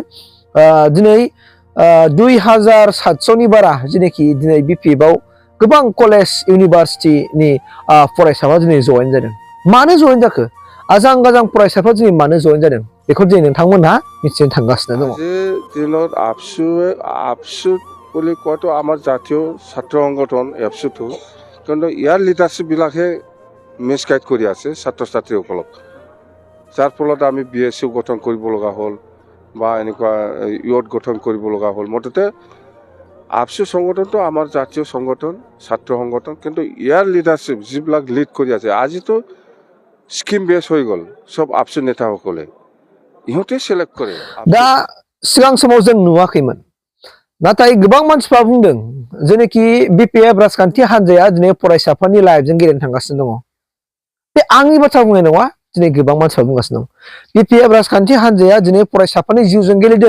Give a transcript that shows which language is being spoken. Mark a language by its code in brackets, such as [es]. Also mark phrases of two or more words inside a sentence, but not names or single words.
[brx] दिनै 2700नि बारा जेनाखि दिनै बिपिएफआव गोबां कलेज इउनिभार्सिटिनि फरायसाफ्रा दिनै जइन जादों। मानो जइन जाखो आजां गाजां फरायसाफ्रा दिनै मानो जइन जादों बेखौ दिनै नोंथांमोनहा मिथिनो थांगासिनो दङ। [as] दिনত आबसु বুলি কোৱাটো আমাৰ জাতীয় ছাত্ৰ সংগঠন এফচুটো কিন্তু ইয়াৰ লিডাৰশ্বিপবিলাকে মিছগাইড কৰি আছে ছাত্ৰ ছাত্ৰীসকলক যাৰ ফলত আমি BSU গঠন কৰিব লগা হ'ল বা এনেকুৱা ইউথ গঠন কৰিব লগা হ'ল। মুঠতে আবসু সংগঠনটো আমাৰ জাতীয় সংগঠন ছাত্ৰ সংগঠন কিন্তু ইয়াৰ লিডাৰশ্বিপ যিবিলাক লিড কৰি আছে আজিতো স্কিম বেছ হৈ গ'ল সব আবসু নেতাসকলে ইহঁতে সিলেক্ট কৰে। [brx] दा सिगां समाव जों नुवाखैमोन नाथाय गोबां मानसिफ्रा बुंदों जेनाखि बिपिएफ राजखान्थि हान्जाया दिनै फरायसाफोरनि लाइफजों गेलेनो थांगासिनो दङ। बे आंनि बाथ्रा बुंनाय नङा दिनै गोबां मानसिफ्रा बुंगासिनो दं बिपिएफ राजखान्थि हान्जाया दिनै फरायसाफोरनि जिउजों गेलेदों।